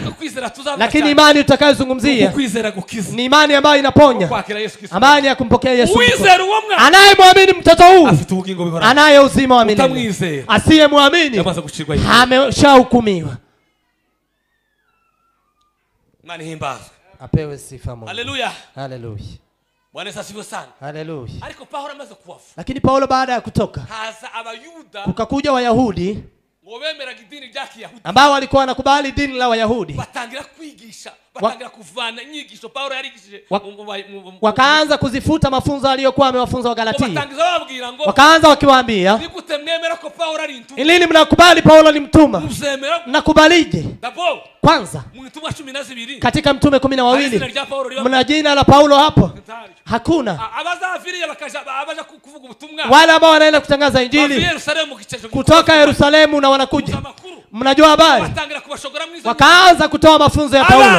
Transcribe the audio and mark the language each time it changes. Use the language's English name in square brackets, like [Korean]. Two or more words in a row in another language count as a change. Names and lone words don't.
[Swahili] Lakini imani tutakayozungumzia ni imani ambayo inaponya, amani ya kumpokea Yesu. Anayemwamini mtoto huu anaye uzima wa milele, asiyemwamini ameshahukumiwa. Apewe sifa Mungu. Haleluya. Haleluya. Bwana asifiwe sana. Haleluya. [Kinyarwanda] Ariko Paulo amaze kuwafu. [Swahili] Lakini Paulo baada ya kutoka, [Kinyarwanda] haza abayuda, [Swahili] kukakuja Wayahudi [Kinyarwanda] ngobemeraga idini rya Kiyahudi, [Swahili] ambao walikuwa wanakubali dini la Wayahudi, [Kinyarwanda] batangira kwigisha, batangira kuvana inyigisho Paulo yarigishije, [Swahili] wakaanza kuzifuta mafunzo aliyokuwa amewafunza Wagalatia. Wakaanza wakiwaambia, [Kinyarwanda] nikute mwemera ko Paulo ari mtume, [Swahili] ilini mnakubali Paulo ni mtuma? Mnakubalije? Kwanza katika mtume 12 mna jina la Paulo hapo? Hakuna. Wale ambao wanaenda kutangaza injili kutoka Yerusalemu na wanakuja, mnajua habari, wakaanza kutoa mafunzo ya Paulo.